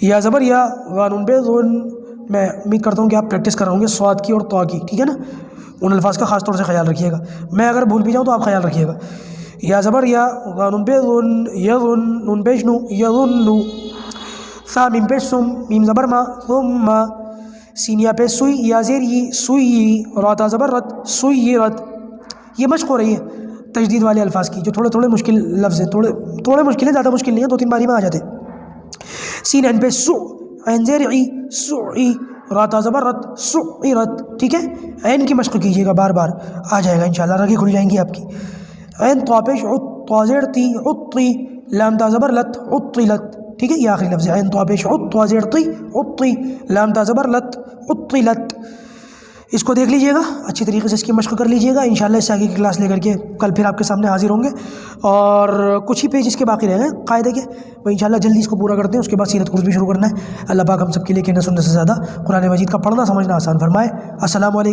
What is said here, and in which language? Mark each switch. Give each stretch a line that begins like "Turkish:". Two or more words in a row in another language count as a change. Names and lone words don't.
Urdu: یا زبر یا، غانون بے ظن۔ میں امید کرتا ہوں کہ آپ پریکٹس کر رہے ہوں گے صاد کی اور طا کی، ٹھیک ہے نا، ان الفاظ کا خاص طور سے خیال رکھیے گا، میں اگر بھول بھی جاؤں تو آپ خیال رکھیے گا۔ یا زبر یا، غانون بے ظن، یظن، نون پیش نو، یظن۔ سا میم پیش سم، میم زبر ما، ثم۔ سین یا پیش سوئی، یا زیر ی، سوئی۔ را تا زبر رت، سویرت۔ یہ مشق ہو رہی ہے تجدید والے الفاظ کی، جو تھوڑے مشکل لفظ ہیں، تھوڑے مشکل ہیں، زیادہ مشکل نہیں ہیں، 2-3 باری میں آ جاتے ہیں۔ سین عین پیش سو، عین زیر عی، سعی۔ را تا زبر رت، سعرت، ٹھیک ہے۔ عین کی مشق کیجیے گا، بار بار آ جائے گا انشاءاللہ، رگیں کھل جائیں گی آپ کی۔ عین طا پیش عط، طا زیر تی، عطی۔ لام تا زبر لت، عطلت، ٹھیک ہے، یہ آخری لفظ ہے۔ عین طا پیش عط، طا زیر تی، عطی۔ لام تا زبر لت، عطلت۔ اس کو دیکھ لیجیے گا، اچھی طریقے سے اس کی مشق کر لیجیے گا، انشاءاللہ اس سے آگے کی کلاس لے کر کے کل پھر آپ کے سامنے حاضر ہوں گے، اور کچھ ہی پیج اس کے باقی رہ گئے قاعدے کے، وہ انشاءاللہ جلدی اس کو پورا کرتے ہیں، اس کے بعد سیرت قرص بھی شروع کرنا ہے۔ اللہ پاک ہم سب کے لیے کہنے سننے سے زیادہ قرآن مجید کا پڑھنا سمجھنا آسان فرمائے۔